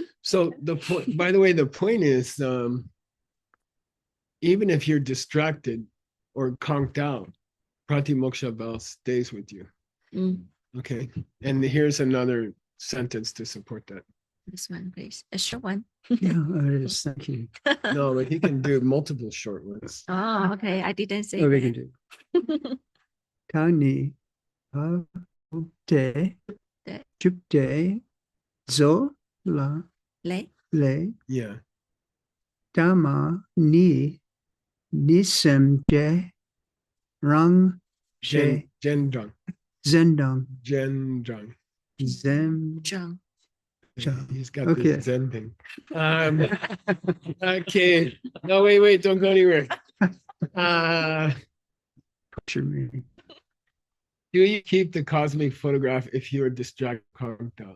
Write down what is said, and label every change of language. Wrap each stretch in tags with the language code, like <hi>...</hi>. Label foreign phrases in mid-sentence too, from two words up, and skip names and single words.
<en>So the point, by the way, the point is, even if you're distracted or conked out, pratimoksha bell stays with you. Mm, Okay. And here's another sentence to support that. this one, please. A short one. Yeah, thank you. No, but he can do multiple short ones. Oh, okay. I didn't say Oh, we that. can do. Kani pa te Te. chuk te zo la Lệ. le Yeah. tama ni nisem je rang she Gendrung. zendong Gendrung. zem John. He's got Okay. the Zen thing. Okay. No, wait, don't go anywhere. picture me. Do you keep the cosmic photograph if you're distracted, conked out?</en>